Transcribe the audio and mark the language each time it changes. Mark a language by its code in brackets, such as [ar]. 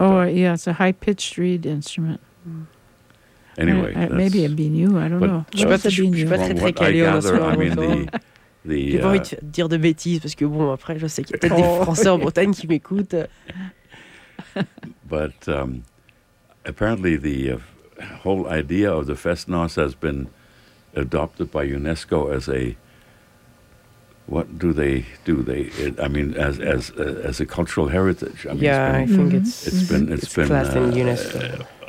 [en] Oh, yeah, it's a high-pitched reed instrument. Anyway, maybe a biniou, I don't know. I mean, [fr] j'ai pas envie de dire de bêtises, parce que bon, après, je sais qu'il y a peut-être des Français en Bretagne qui m'écoutent. [en] But apparently the whole idea of the Festnos has been adopted by UNESCO as a... What do they do? As a cultural heritage. I mean, yeah, I think it's been classed in UNESCO.